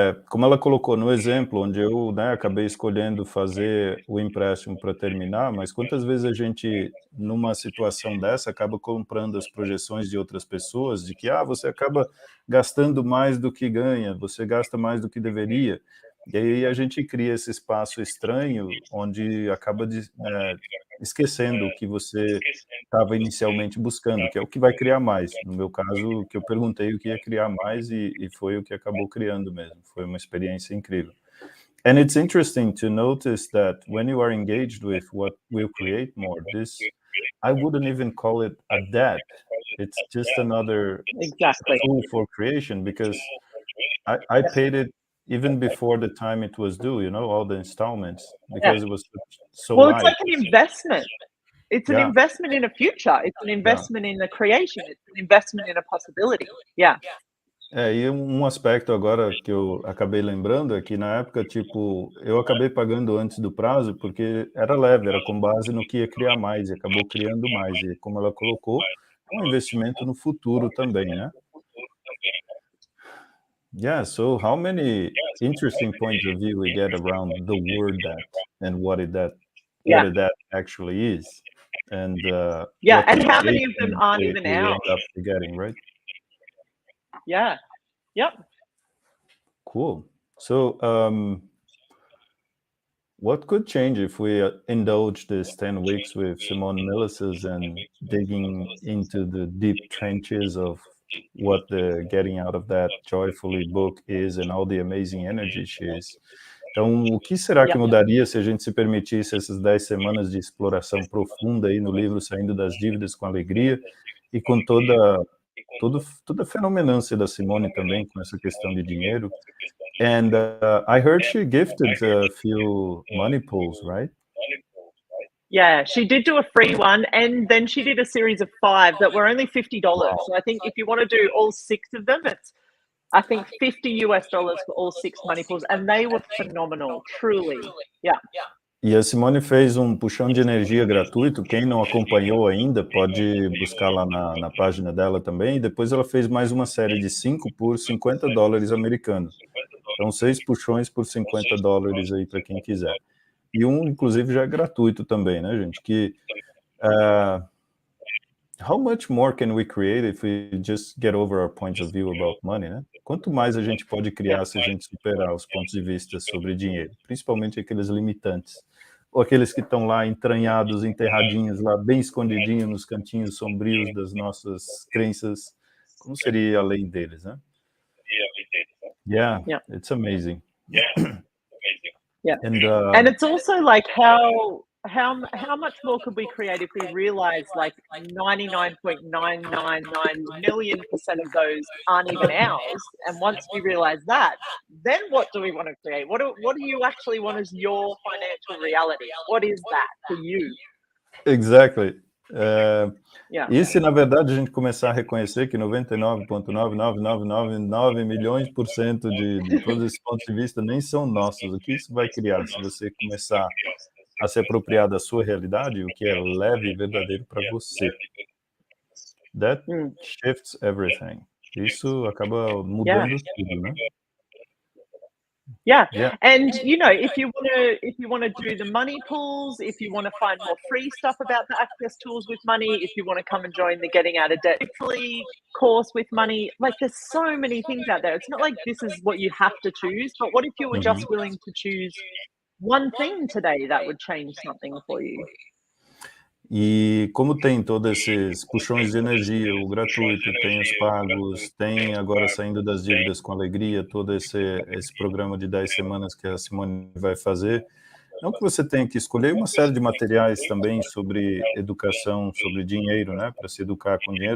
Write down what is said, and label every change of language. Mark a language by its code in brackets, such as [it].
[pt] Como ela colocou no exemplo, onde eu, né, acabei escolhendo fazer o empréstimo para terminar, mas quantas vezes a gente, numa situação dessa, acaba comprando as projeções de outras pessoas, de que você acaba gastando mais do que ganha, você gasta mais do que deveria, e aí a gente cria esse espaço estranho, onde acaba esquecendo o que você estava inicialmente buscando, que é o que vai criar mais. No meu caso, que eu perguntei o que ia criar mais e foi o que acabou criando mesmo. Foi uma experiência incrível. [en] And it's interesting to notice that when you are engaged with what will create more, I wouldn't even call it a debt. It's just another tool for creation, because I paid it even before the time it was due, all the installments, because it was so well, light. it's like an investment. It's an investment in a future. It's an investment in the creation. It's an investment in a possibility. [pt] E um aspecto agora que eu acabei lembrando é que na época, tipo, eu acabei pagando antes do prazo porque era leve, era com base no que ia criar mais, e acabou criando mais. E como ela colocou, é um investimento no futuro também, né? [en] Yeah, so how many interesting points of view we get around the word that and what it that actually is. And and how many of them aren't even we out? end up getting, right? Yep. Cool. So what could change if we indulge this 10 weeks with Simone Milasas and digging into the deep trenches of what the Getting Out of That Joyfully book is and all the amazing energy she is? [pt] Então, o que será que mudaria se a gente se permitisse essas 10 semanas de exploração profunda aí no livro Saindo das Dívidas com Alegria, e com toda a fenomenância da Simone também, com essa questão de dinheiro? [en] And I heard she gifted a few money pools, right? Yeah, she did do a free one, and then she did a series of 5 that were only $50. Wow. So I think if you want to do all 6 of them, it's, I think, $50 for all 6 money pools, and they were phenomenal, truly. [pt] E a Simone fez um puxão de energia gratuito. Quem não acompanhou ainda pode buscar lá na página dela também. E depois ela fez mais uma série de 5 por $50 americanos. Então, 6 puxões por $50 aí para quem quiser. E um, inclusive, já é gratuito também, né, gente? [en] Que how much more can we create if we just get over our points of view about money, né? [pt] Quanto mais a gente pode criar se a gente superar os pontos de vista sobre dinheiro, principalmente aqueles limitantes, ou aqueles que estão lá entranhados, enterradinhos lá, bem escondidinhos nos cantinhos sombrios das nossas crenças. Como seria a lei deles, né? [en] Yeah. It's amazing. And it's also like how much more could we create if we realize like 99.999% of those aren't even ours? And once we realize that, then what do we want to create? What do you actually want as your financial reality? What is that for you? Exactly. [pt] E se, na verdade, a gente começar a reconhecer que 99,99999 milhões% de todos esses pontos de vista nem são nossos, o que isso vai criar se você começar a se apropriar da sua realidade, o que é leve e verdadeiro para você? [en] That shifts everything. [pt] Isso acaba mudando tudo, né? [en] And if you want to do the money pools, if you want to find more free stuff about the access tools with money, if you want to come and join the Getting Out of Debt course with money, like there's so many things out there. It's not like this is what you have to choose, but what if you were just willing to choose one thing today that would change something for you? [pt] E como tem todos esses puxões de energia, o gratuito, tem os pagos, tem agora Saindo das Dívidas com Alegria, todo esse programa de 10 semanas que a Simone vai fazer, Não que você tenha que escolher uma série de materiais também sobre educação, sobre dinheiro, né, para se educar com dinheiro.